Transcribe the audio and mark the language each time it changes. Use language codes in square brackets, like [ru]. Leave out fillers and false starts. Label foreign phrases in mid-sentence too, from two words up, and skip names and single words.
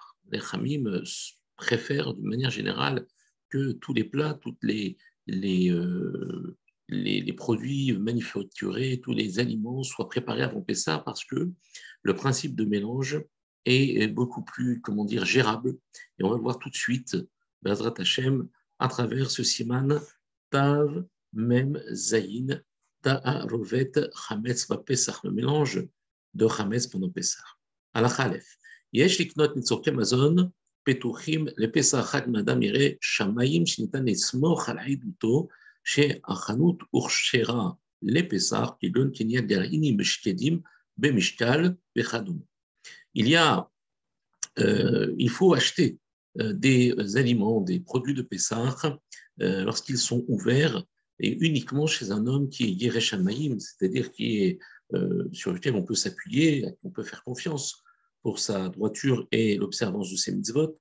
[fr] Les Hamim préfèrent d'une manière générale que tous les plats, les, euh, les produits manufacturés, tous les aliments soient préparés avant Pessah parce que le principe de mélange est beaucoup plus, comment dire, gérable. Et on va le voir tout de suite, [he] בעזרת השם, [fr] à travers ce [he] סימן ת' מ' ז' תערובת חמץ פסח, [fr] le mélange de Chametz pendant Pesach. [he] הלכה א'. יש לקנות צורכי מזון פתוחים לפסח חג מאדם ירא שמיים שניתן לסמוך על עדותו שהחנות הוכשרה לפסח כגון קניית גרעינים ושקדים במשקל וכדומה. [fr] Il faut acheter des aliments, des produits de Pessah lorsqu'ils sont ouverts et uniquement chez un homme qui est [he] ירא שמיים, [fr] c'est-à-dire qui est, sur lequel on peut s'appuyer, on peut faire confiance pour sa droiture et l'observance de ses mitzvot.